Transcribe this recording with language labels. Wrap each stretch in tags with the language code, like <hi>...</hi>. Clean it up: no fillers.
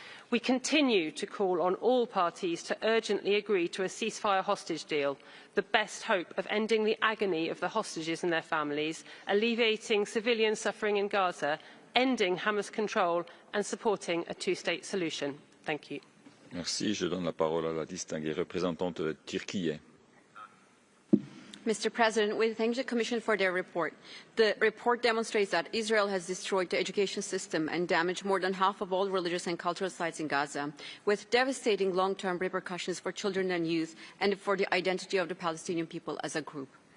<en>We continue to call on all parties to urgently agree to a ceasefire hostage deal, the best hope of ending the agony of the hostages and their families, alleviating civilian suffering in Gaza, ending Hamas control and supporting a two-state solution. Thank you.</en> <fr>Merci. Je donne la parole à la distinguée représentante de Turquie.</fr> <en>Mr. President, we thank the Commission for their report. The report demonstrates that Israel has destroyed the education system and damaged more than half of all religious and cultural sites in Gaza, with devastating long-term repercussions for children and youth and for the identity of the Palestinian people as a group.</en>